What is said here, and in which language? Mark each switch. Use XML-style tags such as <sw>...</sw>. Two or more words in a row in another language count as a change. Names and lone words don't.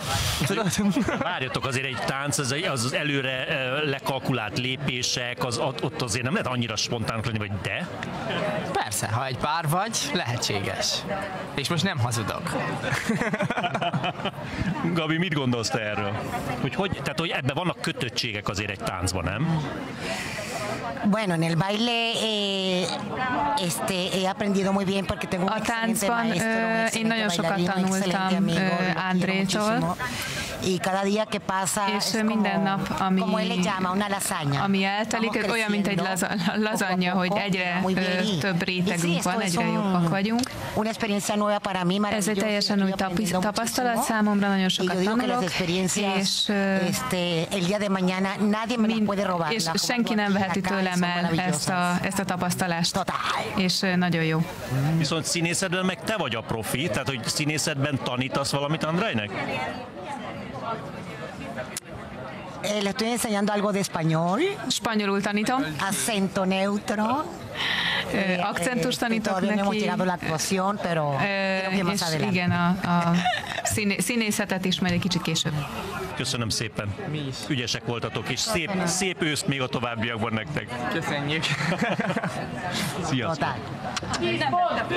<hu>Várjatok, azért egy tánc, az előre lekalkulált lépések, ott azért nem lehet annyira spontánok lenni, vagy de? Persze, ha egy pár vagy, lehetséges. És most nem hazudok. Gabi, mit gondolsz te erről? Tehát, hogy ebben vannak kötöttségek azért egy táncban, nem?</hu> <es>Bueno, en el baile he aprendido muy bien porque tengo un excelente maestro,</es> <hu>én nagyon sokat tanultam Andrétól,</hu> <es>y cada día que pasa</es> <hu>és minden nap, ami eltelik, olyan, mint egy lazanya, hogy egyre több rétegünk van, egyre jobbak vagyunk. Ez egy teljesen új tapasztalat számomra, nagyon sokat tanulok, és senki nem veheti tőlem el ezt a tapasztalást, és nagyon jó. Viszont színészetben meg te vagy a profi, tehát hogy színészetben tanítasz valamit Andrejnek?</hu> <es>Le estoy enseñando algo de español.</es> <hu>Spanyolul tanítom.</hu> <es>Acento neutro.</es> <hu>Akcentus tanítok neki.</hu> <es>No hemos llegado a la actuación, pero creo que más adelante.</es> <hu>Igen, a színészetet is majd egy kicsit később. Köszönöm szépen. Mi is. Ügyesek voltatok, és szép őszt még a továbbiakban nektek. Köszönjük. Sziasztok.</hu>